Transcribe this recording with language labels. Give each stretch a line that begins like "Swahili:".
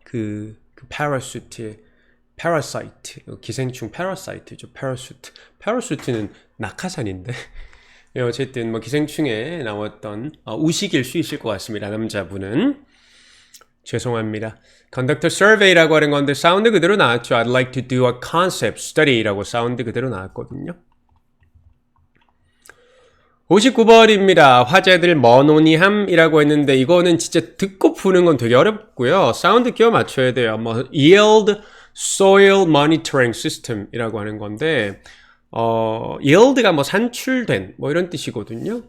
Korean: 그 파라슈트의 파라사이트, 기생충 파라사이트죠. 파라슈트는 낙하산인데. 어쨌든 뭐 기생충에 나왔던 우식일 수 있을 것 같습니다. 남자분은. 죄송합니다.
English: Conduct a survey
Korean: 라고 하는 건데 사운드 그대로 나왔죠.
English: I'd like to do a concept study
Korean: 라고 사운드 그대로 나왔거든요. 59번입니다. 화제들 머노니함이라고 했는데 이거는 진짜 듣고 푸는 건 되게 어렵고요. 사운드 끼워 맞춰야 돼요. 뭐
English: yield soil monitoring system
Korean: 이라고 하는 건데 yield가 뭐 산출된 뭐 이런 뜻이거든요.